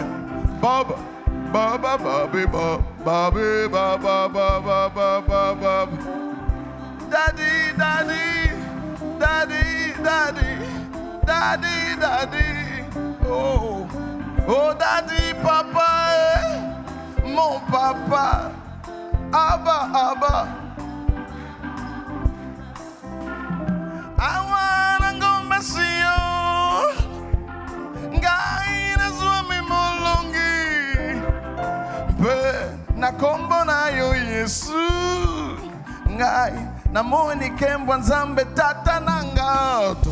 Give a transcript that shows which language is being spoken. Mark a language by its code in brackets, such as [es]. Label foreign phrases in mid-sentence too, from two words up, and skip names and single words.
[en] Baba, baba, babi, babi, baba, baba, baba, baba. Daddy, daddy, daddy, daddy, daddy, daddy. [fr] Oh, oh, daddy, papa, mon papa. Abba, abba. [ln] Awana ngombe siyo, ngai nazwami molongi, pe na kombo na yo Yesu, ngai na moni kembo nzambe tata nanga,